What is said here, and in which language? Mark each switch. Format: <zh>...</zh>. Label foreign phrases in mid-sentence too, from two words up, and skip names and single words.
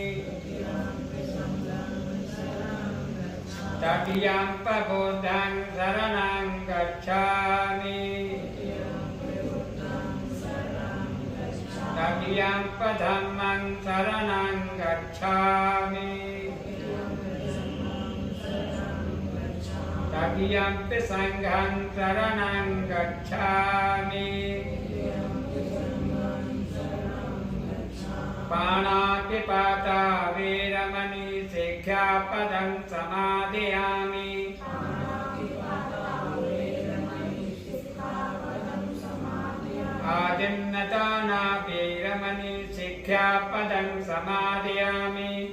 <pi>तृतीयं बुद्धं शरणं गच्छामि, तृतीयं धम्मं शरणं गच्छामि, तृतीयं संघं शरणं गच्छामि। पाणातिपाता वीरमणि शिक्षापदं समादयामि। आदिन्नदाना वीरमणि शिक्षापदं समादयामि।</pi>